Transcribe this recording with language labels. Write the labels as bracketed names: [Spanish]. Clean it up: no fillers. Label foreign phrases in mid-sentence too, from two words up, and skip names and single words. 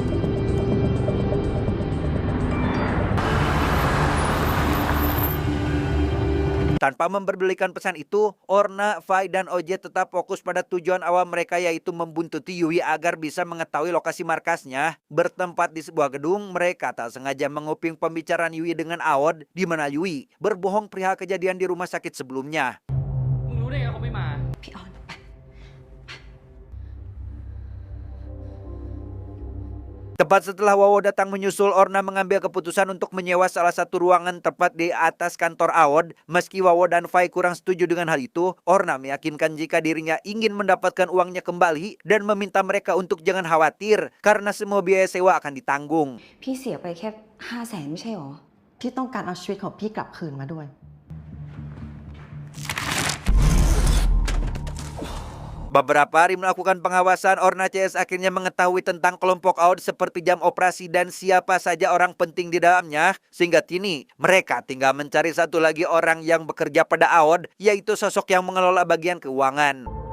[Indonesian] Tanpa memperdulikan pesan itu, Orna, Fai, dan Oje tetap fokus pada tujuan awal mereka yaitu membuntuti Yui agar bisa mengetahui lokasi markasnya. Bertempat di sebuah gedung, mereka tak sengaja menguping pembicaraan Yui dengan Aod di mana Yui berbohong perihal kejadian di rumah sakit sebelumnya. [Thai] มึงรู้ได้ไงเขาไม่มา พี่ออนไป [Indonesian] Tepat setelah Wawo datang menyusul, Orna mengambil keputusan untuk menyewa salah satu ruangan tepat di atas kantor Aod. Meski Wawo dan Fai kurang setuju dengan hal itu, Orna meyakinkan jika dirinya ingin mendapatkan uangnya kembali dan meminta mereka untuk jangan khawatir karena semua biaya sewa akan ditanggung. [Thai] พี่เสียไปแค่500,000ไม่ใช่หรอที่ต้องการเอาชีวิตของพี่กลับคืนมาด้วย [Indonesian] Beberapa hari melakukan pengawasan, Orna CS akhirnya mengetahui tentang kelompok AOD seperti jam operasi dan siapa saja orang penting di dalamnya. Sehingga kini mereka tinggal mencari satu lagi orang yang bekerja pada AOD, yaitu sosok yang mengelola bagian keuangan.